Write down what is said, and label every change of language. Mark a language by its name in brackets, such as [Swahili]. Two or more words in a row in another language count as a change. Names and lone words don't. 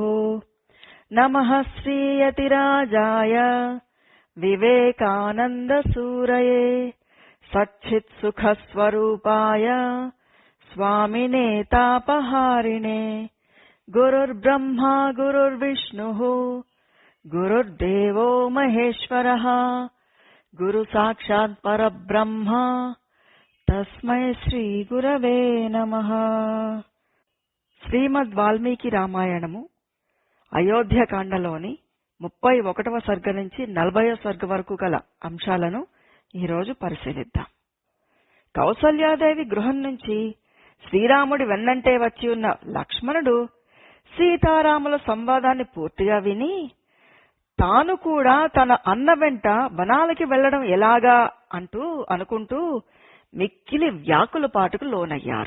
[Sanskrit] नमः श्रीयतिराजाय विवेकानन्दसूरये सच्चित्सुखस्वरूपाय स्वामिने तापहारिणे। गुरुर्ब्रह्मा गुरुर्विष्णुः गुरुर्देवो महेश्वरः गुरुसाक्षात् परब्रह्म तस्मै శ్రీగురవే నమః। [Telugu] శ్రీమద్ వాల్మీకి రామాయణము అయోధ్యకాండలోని 31వ సర్గ నుంచి 40వ సర్గ వరకు గల అంశాలను ఈరోజు పరిశీలిద్దాం. కౌసల్యాదేవి గృహం నుంచి శ్రీరాముడి వెన్నంటే వచ్చి ఉన్న లక్ష్మణుడు సీతారాముల సంవాదాన్ని పూర్తిగా విని తాను కూడా తన అన్న వెంట వనాలకి వెళ్లడం ఎలాగా అనుకుంటూ మిక్కిలి వ్యాకులపాటుకు లోనయ్యారు.